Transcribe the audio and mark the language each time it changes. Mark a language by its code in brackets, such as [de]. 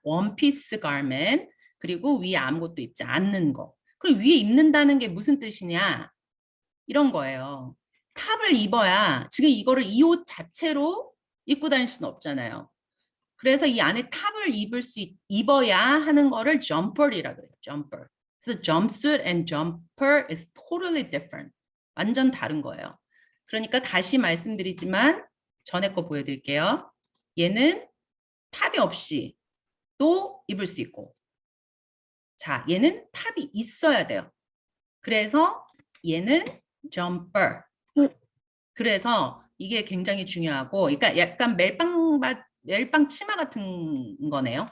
[ko] 원피스 가먼 그리고 위에 아무것도 입지 않는 거. 그리고 위에 입는다는 게 무슨 뜻이냐? 이런 거예요. 탑을 입어야 지금 이거를 이 옷 자체로 입고 다닐 수는 없잖아요. 그래서 이 안에 탑을 입어야 하는 거를 점퍼이라 그래요. 점퍼. [en] 그래서 jumpsuit and jumper is totally different. [ko] 완전 다른 거예요. 그러니까 다시 말씀드리지만 전에 거 보여드릴게요. 얘는 탑이 없이 또 입을 수 있고 자, 얘는 탑이 있어야 돼요. 그래서 얘는 jumper. 그래서 이게 굉장히 중요하고, 그러니까 약간 멜빵 치마 같은 거네요.